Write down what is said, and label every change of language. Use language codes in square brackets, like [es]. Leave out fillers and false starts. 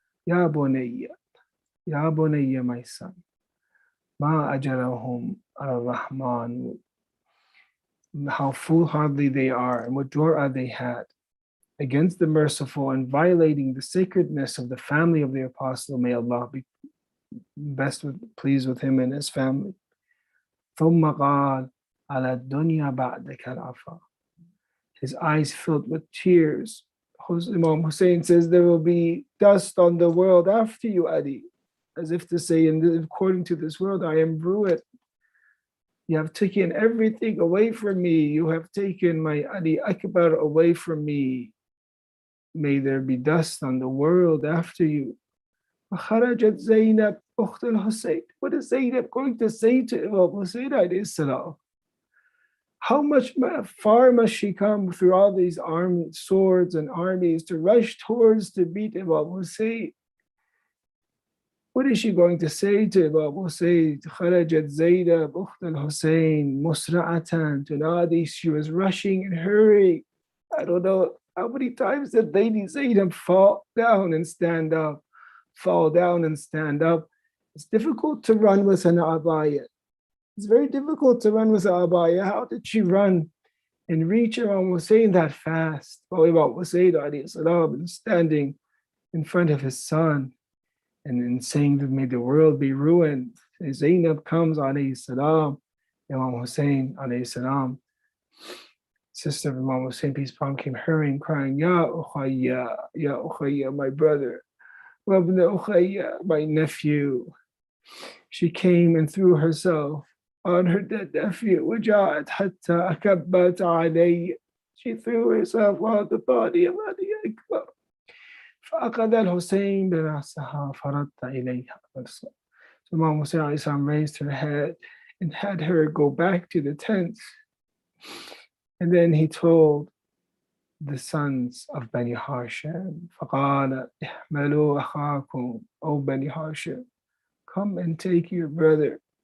[en] Ya bunayya, ya bunayya, my son. Ma ajarahum ar-Rahman. How foolhardy they are and what jur'ah they had against the merciful and violating the sacredness of the family of the apostle. May Allah be pleased with him and his family. [ar] ثم قال على الدنيا بعدك العفا. [en] His eyes filled with tears. Imam Hussein says, there will be dust on the world after you, Adi. As if to say, according to this world, I am ruined. You have taken everything away from me. You have taken my Adi Akbar away from me. May there be dust on the world after you. [ar] فخرجت زينب أخت الحسين. [en] What is Zainab going to say to Imam Hussein alayhi salam? How far must she come through all these armed swords and armies to rush towards to beat Imam Hussein? What is she going to say to Imam Hussein? [ar] خرجت زينب أخت الحسين مسرعة تنادي. [en] She was rushing and hurrying. I don't know how many times did Lady Zainab fall down and stand up. Fall down and stand up. It's difficult to run with an abaya. It's very difficult to run with an abaya. How did she run and reach Imam Hussein that fast? While Imam Hussein is standing in front of his son and then saying that may the world be ruined. Zainab comes alayhi salam, Imam Hussein alayhi salam, sister of Imam Hussein, peace upon him, came hurrying, crying, Ya Ukhayya, my brother. Wabna Ukhayya, my nephew. She came and threw herself on her dead nephew. [ar] وجاءت حتى أكبت عليه. [en] She threw herself on the body of Adi Akbar. [ar] فأخذ الحسين برأسها فرد إليها. [en] So Imam Hussein raised her head and had her go back to the tent. And then he told the sons of Bani Hashim, [ar] فقال احملوا أخاكم [en] O Bani Hashim, come and take your brother.